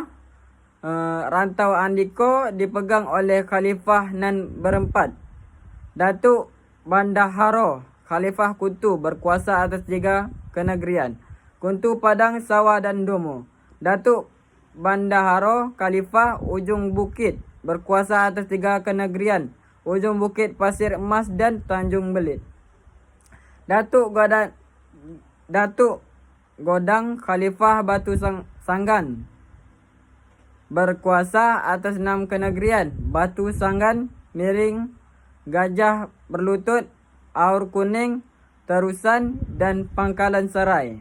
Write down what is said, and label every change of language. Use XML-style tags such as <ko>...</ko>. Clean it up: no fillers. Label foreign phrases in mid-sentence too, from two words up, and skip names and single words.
<id>Rantau andiko dipegang oleh Khalifah nan berempat: Datuk Bandaharo, Khalifah Kuntu, berkuasa atas 3 kenegrian: Kuntu, Padang, Sawah, dan Domo. Datuk Bandaharo, Khalifah Ujung Bukit, berkuasa atas 3 kenegrian: Ujung Bukit, Pasir Emas, dan Tanjung Belit. Datuk Godang, Khalifah Batu Sanggan, berkuasa atas 6 kenegrian: Batu Sanggan, Miring, Gajah Berlutut, Aur Kuning, Terusan, dan Pangkalan Serai.</id>